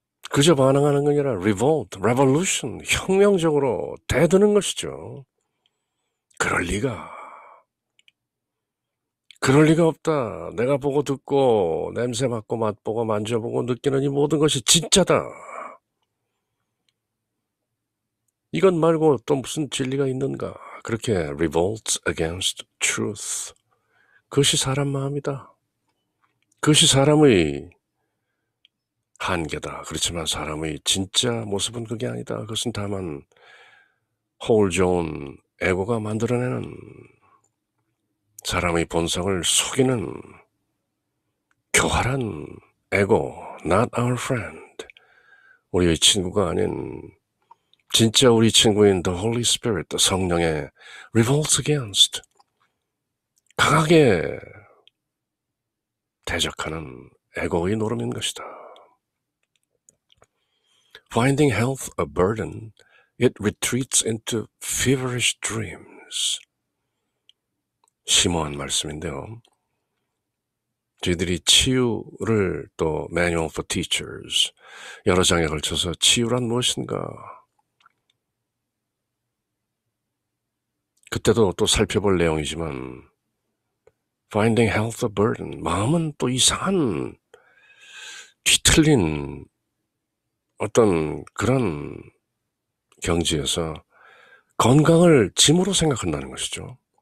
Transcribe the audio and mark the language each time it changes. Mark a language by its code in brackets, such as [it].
[ko] 그저 반응하는 게 아니라 [en] revolt, revolution, [ko] 혁명적으로 대드는 것이죠. 그럴 리가. 그럴 리가 없다. 내가 보고 듣고 냄새 맡고 맛보고 만져보고 느끼는 이 모든 것이 진짜다. 이것 말고 또 무슨 진리가 있는가. 그렇게 [en] revolts against truth. [ko] 그것이 사람 마음이다. 그것이 사람의 한계다. 그렇지만 사람의 진짜 모습은 그게 아니다. 그것은 다만 허울 좋은 에고가 만들어내는 사람의 본성을 속이는 교활한 에고, [en] not our friend. [ko] 우리의 친구가 아닌 진짜 우리 친구인 [en] the Holy Spirit, [ko] 성령의 [en] revolts against, [ko] 강하게 대적하는 에고의 노름인 것이다. [en] Finding health a burden, it retreats into feverish dreams. [ko] 심오한 말씀인데요. 저희들이 치유를 또 Manual for Teachers 여러 장에 걸쳐서 치유란 무엇인가 그때도 또 살펴볼 내용이지만 [en] Finding health a burden, [ko] 마음은 또 이상한 뒤틀린 어떤 그런 경지에서 건강을 짐으로 생각한다는 것이죠.